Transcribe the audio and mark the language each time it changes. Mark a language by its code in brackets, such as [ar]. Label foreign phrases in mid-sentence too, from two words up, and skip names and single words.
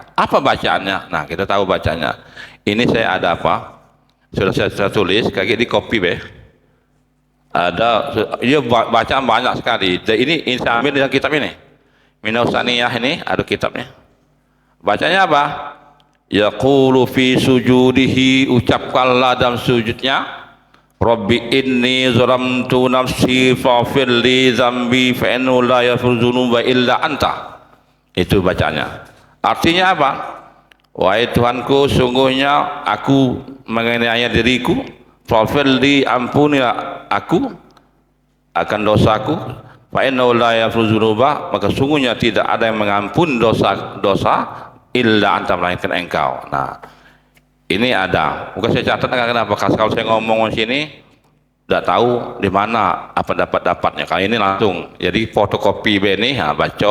[id] Apa bacaannya? Nah, kita tahu bacanya. Ini saya ada apa? Sudah saya tulis, kayak di copy be. Ada, dia bacaan banyak sekali. Ini saya ambil dari kitab ini. Minausaniyah ini ada kitabnya. Bacanya apa? [ar] يقول في سجوده, [id] ucapkanlah dalam sujudnya, [ar] رب إني ظلمت نفسي فاغفر لي ذنبي فإنه لا يغفر الذنوب إلا أنت. [id] Itu bacanya. Artinya apa? Wahai Tuhanku, sungguhnya aku menganiaya diriku, [ar] فاغفر لي, [id] ampunilah aku akan dosaku, [ar] فإنه لا يغفر الذنوب, [id] maka sungguhnya tidak ada yang mengampuni dosa [ar] إلا أنت, [id] melainkan engkau. Nah, ini ada. Bukan saya catat, kenapa? Kalau saya ngomong di sini tidak tahu di mana apa dapatnya. Kali ini langsung. Jadi fotokopi ini, baca.